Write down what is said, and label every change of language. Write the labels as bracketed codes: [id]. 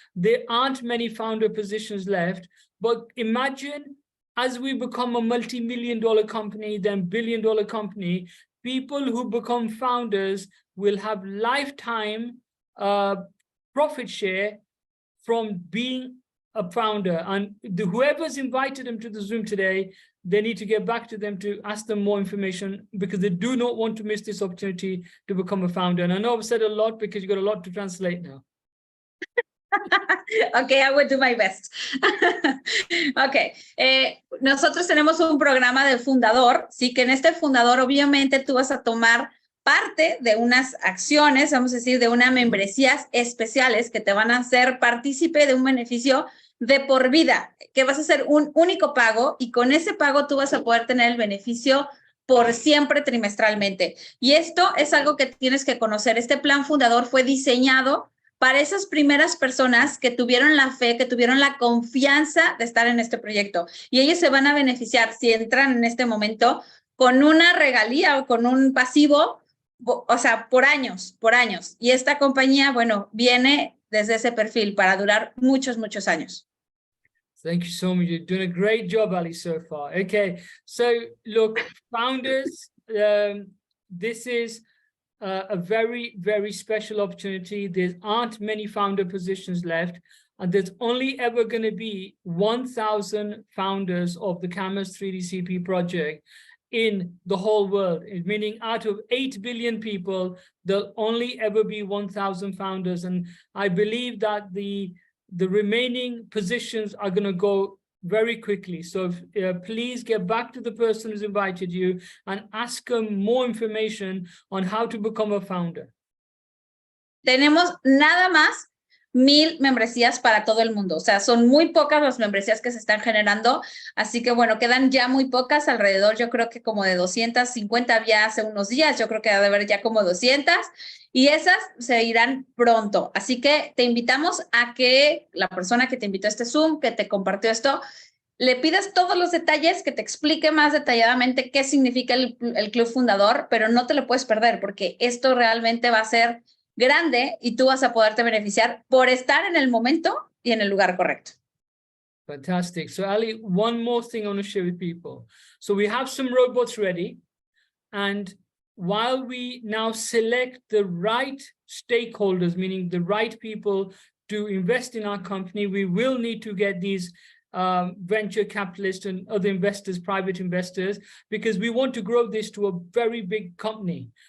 [en] There aren't many founder positions left, but imagine as we become a multi-million-dollar company, then billion-dollar company, people who become founders will have lifetime profit share from being a founder. And whoever's invited them to the Zoom today, they need to get back to them to ask them more information because they do not want to miss this opportunity to become a founder. And I know I've said a lot because you've got a lot to translate now. Okay, I will do my best. [es] Okay, nosotros tenemos un programa de fundador, sí, que en este fundador obviamente tú vas a tomar parte de unas acciones, vamos a decir, de unas membresías especiales que te van a hacer partícipe de un beneficio de por vida, que vas a hacer un único pago y con ese pago tú vas a poder tener el beneficio por siempre trimestralmente. Y esto es algo que tienes que conocer. Este plan fundador fue diseñado para esas primeras personas que tuvieron la fe, que tuvieron la confianza de estar en este proyecto. Y ellos se van a beneficiar si entran en este momento con una regalía o con un pasivo, o sea, por años. Y esta compañía, bueno, viene desde ese perfil para durar muchos, muchos años. [en] Thank you so much. You're doing a great job, Ali, so far. Okay, so look, founders, this is a very, very special opportunity. There aren't many founder positions left, and there's only ever going to be 1,000 founders of the Camhirst 3Dcp project in the whole world, meaning out of 8 billion people, there'll only ever be 1,000 founders. And I believe that the remaining positions are going to go very quickly. So please get back to the person who's invited you and ask them more information on how to become a founder. [es] Tenemos nada más 1,000 membresías para todo el mundo. O sea, son muy pocas las membresías que se están generando. Así que, bueno, quedan ya muy pocas. Alrededor, yo creo que como de 250 había hace unos días. Yo creo que ha de haber ya como 200. Y esas se irán pronto. Así que te invitamos a que la persona que te invitó a este Zoom, que te compartió esto, le pidas todos los detalles, que te explique más detalladamente qué significa el club fundador, pero no te lo puedes perder porque esto realmente va a ser grande y tú vas a poderte beneficiar por estar en el momento y en el lugar correcto. [en] Fantastic. So Ali, one more thing I want to share with people. So we have some robots ready, and while we now select the right stakeholders, meaning the right people to invest in our company, we will need to get these venture capitalists and other investors, private investors, because we want to grow this to a very big company.